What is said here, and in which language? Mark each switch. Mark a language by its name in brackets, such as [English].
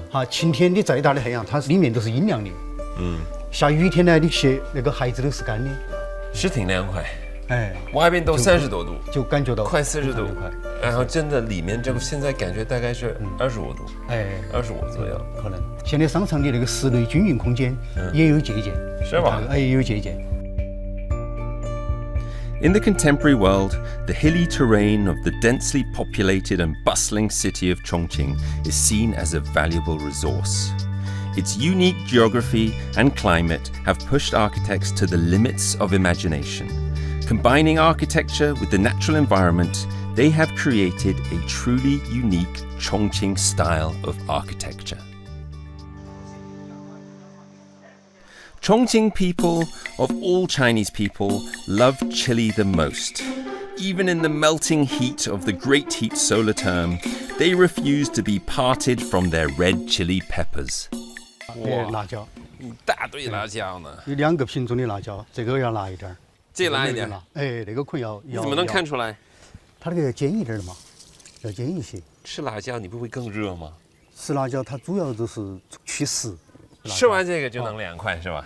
[Chinese] 晴天的再大的太阳，它里面都是阴凉的。下雨天呢，你鞋那个鞋子都是干的。是挺凉快。哎，外边都30多度，就感觉到快40度快，然后真的里面这个现在感觉大概是25度，哎，25左右。可能。现在商场的那个室内均匀空间也有借鉴，是吧？哎，也有借鉴。 [English] In the contemporary world, the hilly terrain of the densely populated and bustling city of Chongqing is seen as a valuable resource. Its unique geography and climate have pushed architects to the limits of imagination. Combining architecture with the natural environment, they have created a truly unique Chongqing style of architecture. Chongqing people, of all Chinese people, love chili the most. Even in the melting heat of the Great Heat solar term, they refuse to be parted from their red chili peppers. [Chinese] 辣椒，一大堆辣椒呢，有2个品种的辣椒，这个要辣一点儿，这辣一点。哎，那个可能要。你怎么能看出来？它那个要尖一点的嘛，要尖一些。吃辣椒你不会更热吗？吃辣椒它主要就是祛湿。吃完这个就能凉快是吧？